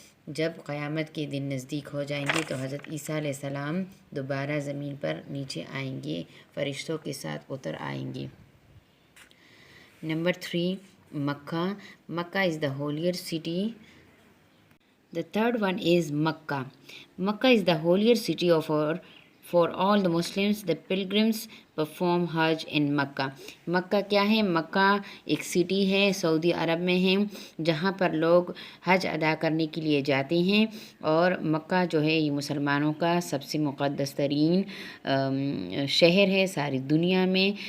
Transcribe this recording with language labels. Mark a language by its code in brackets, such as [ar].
[ur] جب قیامت کے دن نزدیک ہو جائیں گے تو حضرت عیسیٰ علیہ السلام دوبارہ زمین پر نیچے آئیں گے، فرشتوں کے ساتھ اتر آئیں گے. Number 3 Mecca. [en] Makkah is the holier city. The third one is Makkah. Makkah is the holier city for all the Muslims. The pilgrims perform Hajj in Makkah. [ur] مکہ کیا ہے؟ مکہ ایک سٹی ہے، سعودی عرب میں ہے، جہاں پر لوگ حج ادا کرنے کے لیے جاتے ہیں، اور مکہ جو ہے یہ مسلمانوں کا سب سے مقدس ترین شہر ہے ساری دنیا میں.